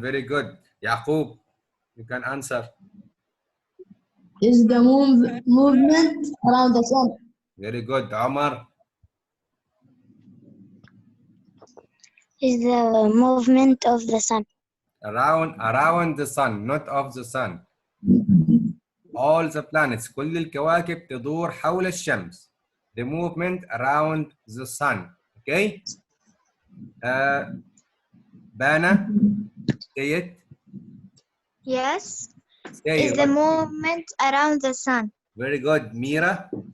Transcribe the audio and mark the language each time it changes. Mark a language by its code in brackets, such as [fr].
[en] Very good. Yaqub, you can answer. Is the movement around the sun. Very good. Omar? Is the movement of the sun. Around the sun, not of the sun. All the planets, [ar] كل الكواكب تدور حول الشمس. [en] The movement around the sun. Okay? Bana, say it. Yes. Say Is it. the movement around the sun. Very good. Mira?